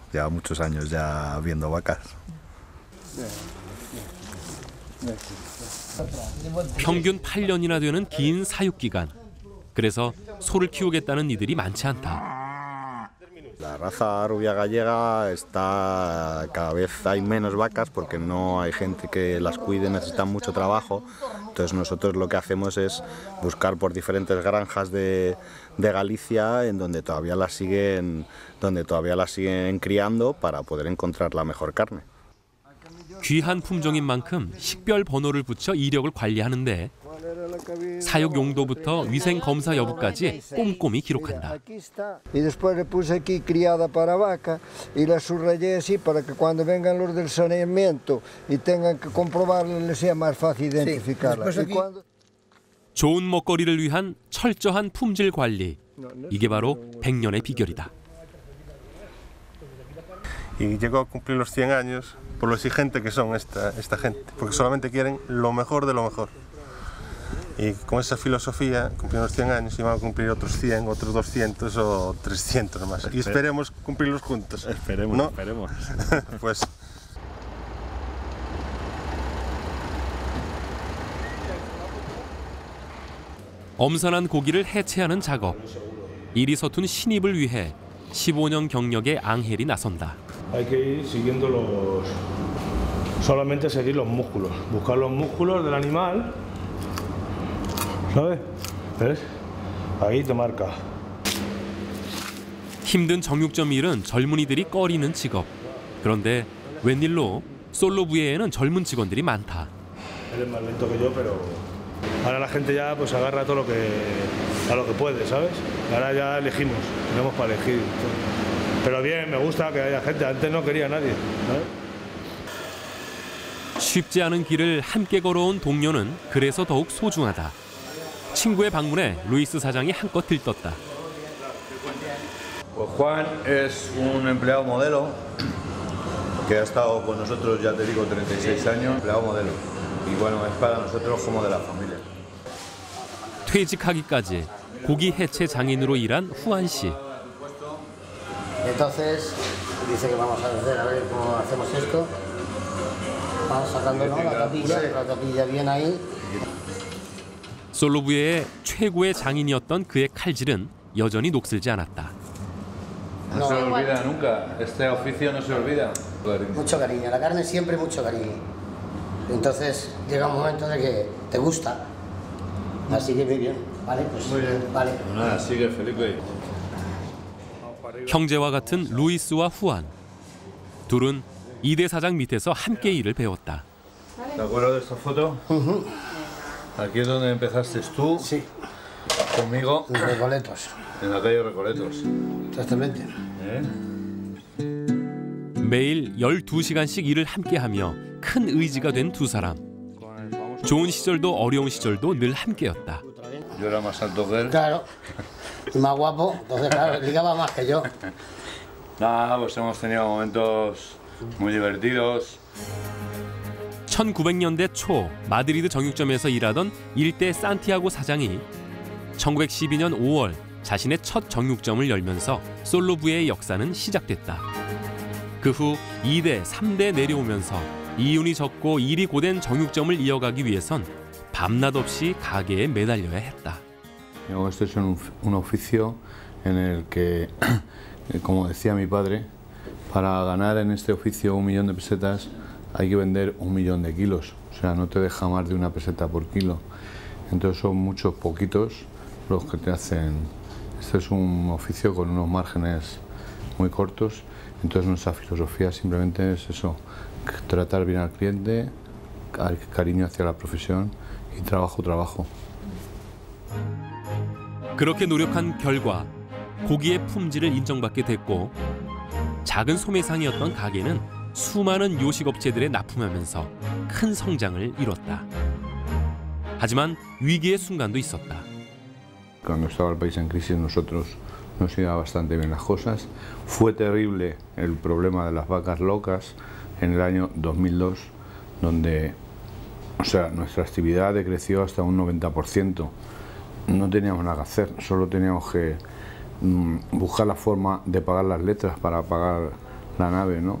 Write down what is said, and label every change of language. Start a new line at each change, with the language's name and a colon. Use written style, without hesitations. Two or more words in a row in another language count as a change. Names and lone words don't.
Spanish: Lleva muchos años ya viendo vacas.
Korean: 평균 8년이나 되는 긴 사육 기간. 그래서 소를 키우겠다는 이들이 많지 않다.
Spanish: La raza rubia gallega cada vez hay menos vacas porque no hay gente que las cuide, necesitan mucho trabajo. Entonces nosotros lo que hacemos es buscar por diferentes granjas de Galicia en donde todavía las siguen criando para poder encontrar la mejor carne.
Korean: 귀한 품종인 만큼 식별 번호를 붙여 이력을 관리하는데 사육 용도부터 위생 검사 여부까지 꼼꼼히 기록한다.
Spanish: Y después le puse aquí criada para vaca y la subrayé así para que cuando vengan los del saneamiento y tengan que comprobarla les sea más fácil identificarla.
Korean: 좋은 먹거리를 위한 철저한 품질 관리. 이게 바로 100년의 비결이다.
Spanish: Y llegó a cumplir los 100 años por lo exigente que son esta gente, porque solamente quieren lo mejor de lo mejor. Y con esa filosofía, cumpliendo los 100 años, iban a cumplir otros 100, otros 200 o 300 más. Y esperemos cumplirlos juntos. Esperemos, ¿no? esperemos. Pues...
Korean: 엄선한 고기를 해체하는 작업. 일이 서툰 신입을 위해 15년 경력의 앙헬이 나선다.
Spanish: Hay que ir siguiendo solamente seguir los músculos, buscar los músculos del animal, ¿sabes? ¿Ves? Ahí te marca.
Korean: 힘든 정육점 일은 젊은이들이 꺼리는 직업. 그런데 웬일로 솔로 부예에는 젊은 직원들이 많다.
Spanish: Eres más lento que yo, pero ahora la gente ya pues agarra todo a lo que puede, ¿sabes? Ahora ya elegimos, tenemos para elegir. Pero bien, me gusta que haya gente. Antes no quería nadie, ¿sabes?
Korean: 쉽지 않은 길을 함께 걸어온 동료는 그래서 더욱 소중하다. 친구의 방문에 루이스 사장이 한껏 들떴다.
Spanish: Pues Juan es un empleado modelo que ha estado con nosotros, ya te digo, 36 años, empleado modelo. Y bueno, es para nosotros como de la familia.
Korean: 퇴직하기까지 고기 해체 장인으로 일한 후안 씨.
Spanish: Entonces dice que vamos a hacer, a ver cómo hacemos esto. Vamos sacándolo la tapilla bien ahí.
Korean: 솔로부예의 최고의 장인이었던 그의 칼질은 여전히 녹슬지 않았다.
Spanish: No se olvida nunca, este oficio no se olvida. Mucho cariño, la carne siempre mucho cariño. Entonces llega un momento de que te gusta. Así que muy bien, ¿vale? Pues muy bien. Vale. Nada, sigue Felipe.
Korean: 형제와 같은 루이스와 후안. 둘은 2대 사장 밑에서 함께 일을 배웠다.
Spanish: ¿Te acuerdas de esta foto? Aquí es donde empezaste tú. Sí. Conmigo. En Recoletos. En la calle Recoletos. Exactamente.
Korean: 매일 12시간씩 일을 함께하며 큰 의지가 된 두 사람. 좋은 시절도 어려운 시절도 늘 함께였다.
Spanish: Yo era más alto que él. Claro. Y más guapo, entonces claro, ligaba más que yo. Nada, pues hemos tenido momentos muy divertidos.
Korean: 1900년대 초 마드리드 정육점에서 일하던 일대 산티아고 사장이 1912년 5월 자신의 첫 정육점을 열면서 솔로부예의 역사는 시작됐다. 그 후 2대, 3대 내려오면서 이윤이 적고 일이 고된 정육점을 이어가기 위해선 밤낮 없이 가게에 매달려야 했다.
Spanish: Este es un oficio en el que, como decía mi padre, para ganar en este oficio 1 millón de pesetas hay que vender 1 millón de kilos. O sea, no te deja más de 1 peseta por kilo. Entonces son muchos poquitos los que te hacen. Este es un oficio con unos márgenes muy cortos. Entonces nuestra filosofía simplemente es eso, tratar bien al cliente, cariño hacia la profesión y trabajo.
Korean: 그렇게 노력한 결과 고기의 품질을 인정받게 됐고 작은 소매상이었던 가게는 수많은 요식업체들에 납품하면서 큰 성장을 이뤘다. 하지만 위기의 순간도 있었다.
Spanish: Cuando estaba el país en crisis nosotros nos iba bastante bien las cosas. Fue terrible el problema de las vacas locas en el año 2002, donde nuestra actividad decreció hasta un 90%. No teníamos nada que hacer, solo teníamos que buscar la forma de pagar las letras para pagar la nave, ¿no?